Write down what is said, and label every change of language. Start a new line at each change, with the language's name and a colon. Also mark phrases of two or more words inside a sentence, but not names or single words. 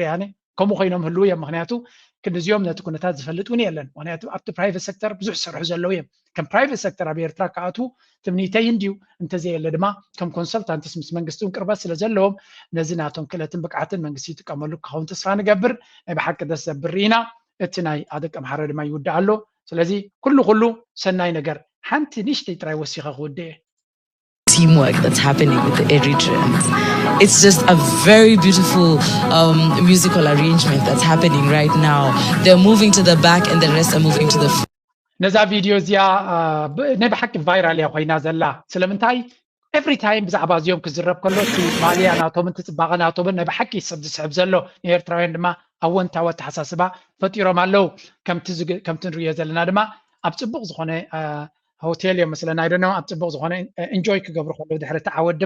Tigrinya: ያነ ከምኡ ኮይኖም ህልው እዮም ምክንያቱ ክንዚኦም ነቲ ኩነታት ዝፈልጥ እውን የለን ምክንያቱ ኣብቲ
English: private sector
Tigrinya: ብዙሕ ዝሰርሑ ዘለው እዮም ከም
English: private sector
Tigrinya: ኣብ ኤርትራ ከኣትዉ ትምኒተይ እንድዩ እንተዘየለ ድማ ከም ኮንሰልታንትስ ምስ መንግስቲ እውን ቅርበት ስለ ዘለዎም ነዚ ናቶም ክእለትን ብቅዓትን መንግስቲ ይጥቀመሉ ክኸውን ተስፋ ንገብር ናይ ብሓቂ ደስ ዘብል ኢና እቲ ናይ ኣደቀ ምሓረ ድማ ይውዳእ ኣሎ ስለዚ ኩሉ ሰናይ ነገር ሓንቲ ንእሽተይ ጥራይ ወሲኸ ክውድእ
English: teamwork that's happening with the Eritreans. It's just a very beautiful musical arrangement that's happening right now. They're moving to the back and the rest are moving to the front.
Tigrinya: ነዛ ቪድዮ እዚኣ ናይ ብሓቂ ቫይራል እያ ኮይና ዘላ ስለምንታይ
English: every time
Tigrinya: ብዛዕባ እዚኦም ክዝረብ ከሎ እቲ ማልያ ናቶምን እቲ ፅባቐ ናቶምን ናይ ብሓቂ ዝስሕብ ዘሎ ንኤርትራውያን ድማ ኣወንታዊ ኣተሓሳስባ ፈጢሮም ኣለው ከምቲ ንሪኦ ዘለና ድማ ኣብ ፅቡቕ ዝኾነ ሆቴል እዮም መስለና ኣይደኖ ኣብ ፅቡቕ ዝኾነ ኢንጆይ ክገብሩ ከለዉ ድሕሪ እቲ ዓወት